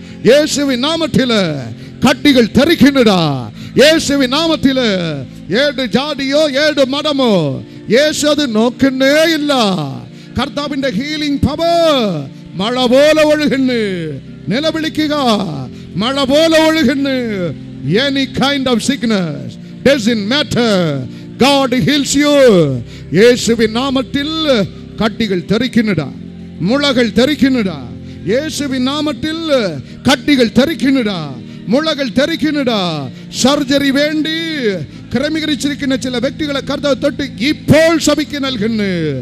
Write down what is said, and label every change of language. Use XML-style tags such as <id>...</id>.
<ml>യേശുവിൻ നാമത്തില് കട്ടികൾ തെറിക്കുന്നുടാ യേശുവിൻ നാമത്തില്. ഏത് ജാതിയോ ഏത് മതമോ യേശു അത് നോക്കുന്നേ ഇല്ല. കർത്താവിന്റെ ഹീലിംഗ് പവർ മഴ പോലെ ഒഴുകുന്നു. നിലവിളിക്കുക, മഴ പോലെ ഒഴുകുന്നു.</ml> <en>Any kind of sickness doesn't matter. God heals you.</en> <ml>യേശുവിൻ നാമത്തിൽ കട്ടികൾ തെറിക്കുന്നുടാ, മുളകൾ തെറിക്കുന്നുടാ. യേശുവിൻ നാമത്തിൽ കട്ടികൾ തെറിക്കുന്നുടാ, മുളകൾ തെറിക്കുന്നുടാ. സർജറി വേണ്ടി ക്രമീകരിച്ചിരിക്കുന്ന ചില വ്യക്തികളെ കർത്താവ് തൊട്ട് ഇപ്പോൾ സഭയ്ക്ക് നൽകുന്നു.</ml>